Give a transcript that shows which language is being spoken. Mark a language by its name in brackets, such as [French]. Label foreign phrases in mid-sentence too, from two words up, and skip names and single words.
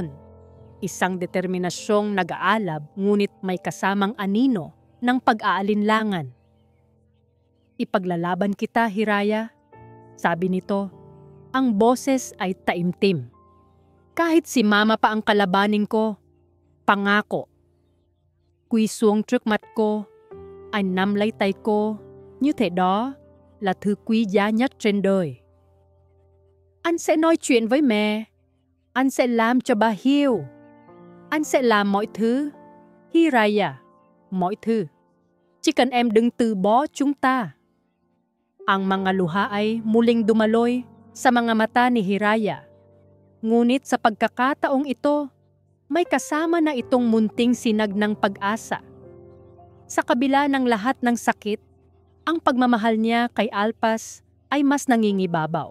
[Filipino] Isang determinasyong nag-aalab ngunit may kasamang anino ng pag-aalinlangan. Ipaglalaban kita, Hiraya, sabi nito. Ang boses ay taimtim. Kahit si Mama pa ang kalabanin ko, pangako. [Vietnamese] Quy xuống trước mặt cô, anh nắm lấy tay cô, như thế đó là thứ quý giá nhất trên đời. Anh sẽ nói chuyện với mẹ, anh sẽ làm cho bà hiểu. Anh sẽ làm mọi thứ, Hiraya, mọi thứ. Chỉ cần em đừng từ bỏ chúng ta. [Filipino] Ang mga luha ay muling dumaloy sa mga mata ni Hiraya. Ngunit sa pagkakataong ito, may kasama na itong munting sinag ng pag-asa. Sa kabila ng lahat ng sakit, ang pagmamahal niya kay Alpas ay mas nangingibabaw.